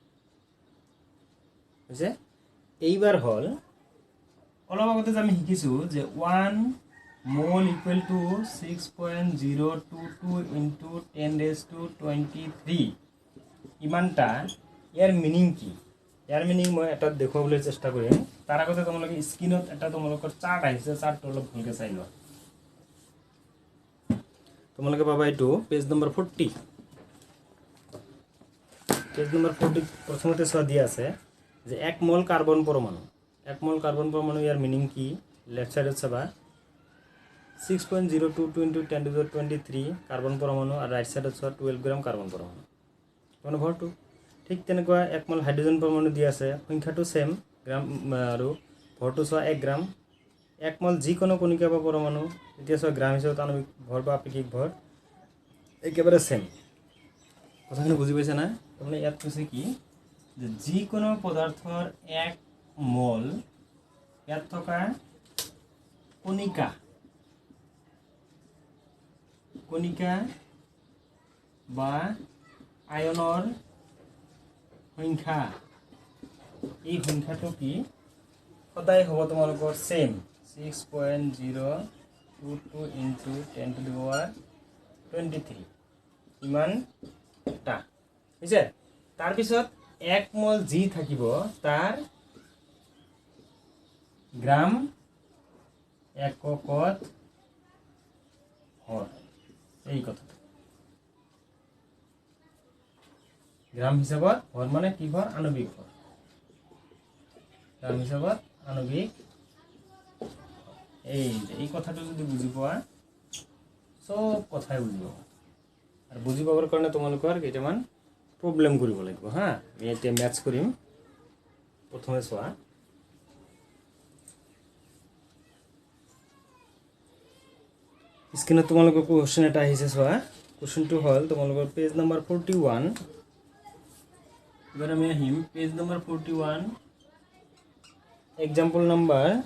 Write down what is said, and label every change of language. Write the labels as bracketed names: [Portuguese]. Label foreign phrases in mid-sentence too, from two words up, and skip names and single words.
[Assamese] হৈছে এইবাৰ হ'ল অলপ আগতে আমি শিকিছো যে 1 মোল [English] equal to [Assamese] 6.022 ইনটু 10⁻23 ইমানটা ইয়াৰ মিনিং কি ইয়াৰ মিনিং মই এটা দেখুৱাবলৈ চেষ্টা কৰিম তাৰ আগতে তোমালোকে স্ক্ৰিনত এটা তোমালোকৰ চাৰ্ট আহিছে চাৰ্টটো অলপ ভালকৈ চাই লোৱা তো তোমালোকে পাবা এইটো [English] page number [Assamese] 40 [English] page number [Assamese] 40 প্ৰথমতে চোৱা দিয়া আছে যে 1 মোল কাৰ্বন পৰমাণু 1 মোল কাৰ্বন পৰমাণু ইয়াৰ মিনিং কি [English] left sideত [Assamese] চাবা [English] 6.022 into 10 to the 23 [Assamese] কার্বন পরমাণু আর [English] right sideত [Assamese] চোৱা 12 গ্রাম কার্বন পরমাণু মানে ভৰটো ঠিক তেনেকুৱা 1 মোল হাইড্ৰোজেন পরমাণু দিয়া আছে সংখ্যাটো সেম গ্রাম আৰু ভৰটো চোৱা 1 গ্রাম 1 মোল যিকোনো কণিকা বা পরমাণু এতিয়া চোৱা গ্রাম হিচাপত আণবিক ভৰ বা আপেক্ষিক ভৰ একেবাৰে সেম কথাখিনি বুজি পাইছা না তাৰমানে ইয়াত কৈছে কি যে যিকোনো পদাৰ্থৰ 1 মোল ইয়াত থকা কণিকা বা আয়নৰ সংখ্যা এই সংখ্যাটো কি সদায় হ'ব তোমালোকৰ সেম [English] 6.022 into 10 to the power 23 [Assamese] ইমানটা হৈছে তাৰ পিছত 1 মোল যি থাকিব তাৰ গ্রাম এককত ভৰ এই কথা গ্রাম হিসাবত ভর মানে কি ভর আণবিক ভর গ্রাম হিসাবত আণবিক এই কথাটো যদি বুজি পোৱা সব কথাই বুজি পাবা আৰু বুজি পাবৰ কাৰণে তোমালোকৰ কেইটামান প্ৰবলেম কৰিব লাগিব হা আমি এতিয়া ম্যাথছ কৰিম প্ৰথমে চোৱা স্ক্ৰীনত তোমালোকৰ কোৱেশ্চন এটা আহিছে চোৱা কোৱেশ্চনটো হ'ল তোমালোকৰ [English] page number [Assamese] 41 এবাৰ আমি আহিম [English] page number [Assamese] 41 [English] example number